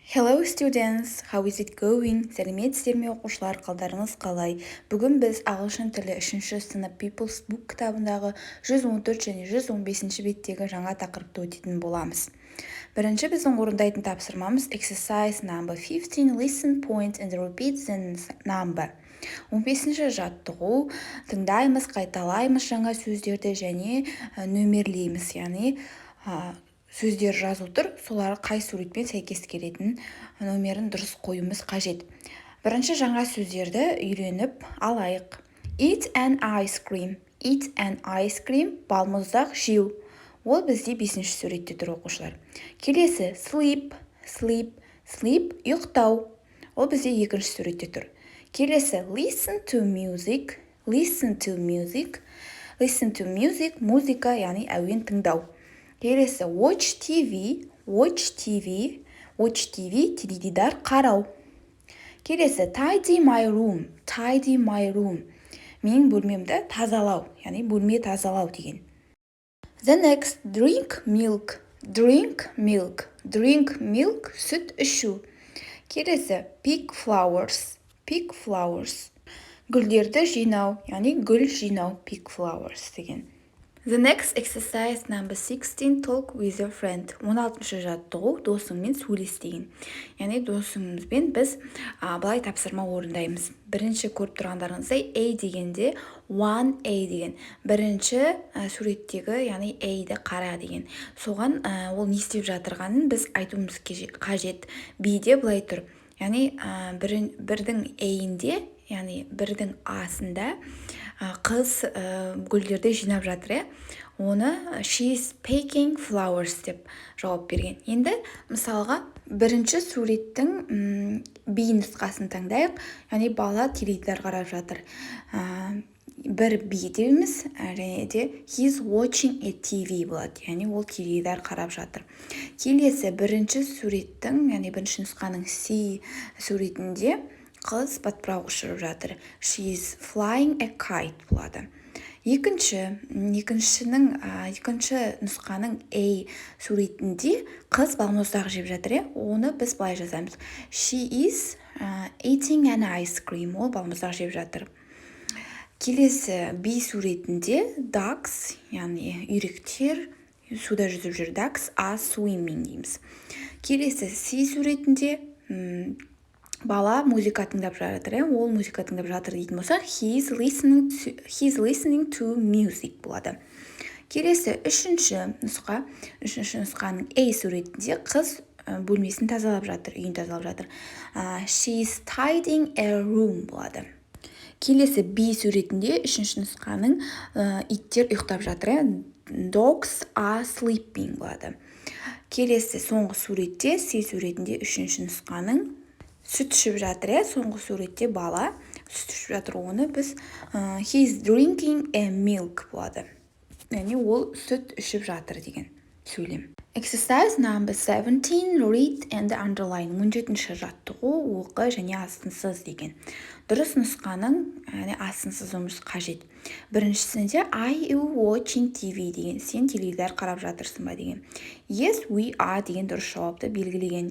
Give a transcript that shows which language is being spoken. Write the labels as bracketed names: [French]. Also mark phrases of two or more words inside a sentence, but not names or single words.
[English] Hello students, how is it going? [Kazakh] Сәлеметсіздер ме оқушылар, қалдарыңыз қалай? Бүгін біз ағылшын тілі 3-ші сынып People's Book кітабындағы 114 және 115 беттегі жаңа тақырыпты өтетін боламыз. Бірінші біздің орындайтын тапсырмамыз [English] exercise number 15, listen point and repeat the number. [Kazakh] 15-ші жаттығу, тыңдаймыз, қайталаймыз жаңа сөздерді және нөмерлейміз, яғни сөздер жазу тұр, солар қай суретпен сәйкес келетін нөмерін дұрыс қоюымыз қажет. Бірінші жаңа сөздерді үйреніп алайық. [English] Eat an ice cream. Eat an ice cream, [Kazakh] балмұздақ жеу. Ол бізде 5-ші суретте тұр оқушылар. [English] Келесі sleep, sleep, sleep, [Kazakh] ұйықтау. Ол бізде 2-ші суретте тұр. Келесі [English] listen to music, listen to music, listen to music, [Kazakh] музыка, яғни әуен тыңдау. [English] Келесі watch TV, watch TV, watch TV, [Kazakh] теледидар қарау. [English] Келесі tidy my room, tidy my room, [Kazakh] менің бөлмемді тазалау, яғни бөлме тазалау деген. [English] The next drink milk, drink milk, drink milk, [Kazakh] сүт ішу. [English] Келесі pick flowers, pick flowers, [Kazakh] гүлдерді жинау, яғни гүл жинау, [English] pick flowers деген. The next exercise number 16, talk with your friend. [Kazakh] 16-шы жаттығу, досыңмен сөйлес деген. Яғни досыңызбен біз былай тапсырма орындаймыз. Бірінші көріп тұрғандарыңыздай A дегенде 1A деген. Бірінші суреттегі, яғни A-ді қара деген. Соған ол не істеп жатырғанын біз айтуымыз қажет. B-де былай тұр. Яғни бірдің A-інде, яғни бірдің А-сында қыз гүлдерді жинап жатыр, оны [English] she's picking flowers [Kazakh] деп жауап берген. Енді мысалға бірінші суреттің B нұсқасын таңдайық, яғни бала теледидар қарап жатыр. Бір B дейміз, және де [English] he's watching a TV [Kazakh] болады, яғни ол теледидар қарап жатыр. Келесі бірінші суреттің, яғни бірінші нұсқаның C суретінде қыз батпырақ ұшырып жатыр. [English] She is flying a kite болады. [Kazakh] Екінші нұсқаның A суретінде қыз балмұздақ жеп жатыр. Оны біз былай жазамыз. [English] She is eating an ice cream. [Kazakh] Ол балмұздақ жеп жатыр. Келесі B суретінде ducks, яғни үйректер суда жүзіп жүр. [English] Ducks are swimming [Kazakh] дейміз. Келесі C суретінде бала музыка тыңдап жатыр, ол музыка тыңдап жатыр дейтін болсақ, [English] he's listening to music болады. [Kazakh] Келесі үшінші нұсқаның A суретінде қыз бөлмесін тазалап жатыр, үйін тазалап жатыр. [English] She's tidying a room болады. [Kazakh] Келесі B суретінде үшінші нұсқаның иттер ұйықтап жатыр, [English] dogs are sleeping болады. [Kazakh] Келесі соңғы суретте C суретінде үшінші нұсқаның сүт ішіп жатыр, соңғы суретте бала сүт ішіп жатыр, оны біз [English] he's drinking a milk [Kazakh] болады. Яғни ол сүт ішіп жатыр деген сөйлем. [English] Exercise number 17, read and underline. [Kazakh] 17-ші жаттығу, оқы және астынсыз деген. Дұрыс нұсқаның астынсызымыз қажет. [English] Біріншісінде Are you watching TV деген. [Kazakh] Сен теледидар қарап жатырсың ба деген. [English] Yes, we are [Kazakh] деген дұрыс жауапты белгілеген.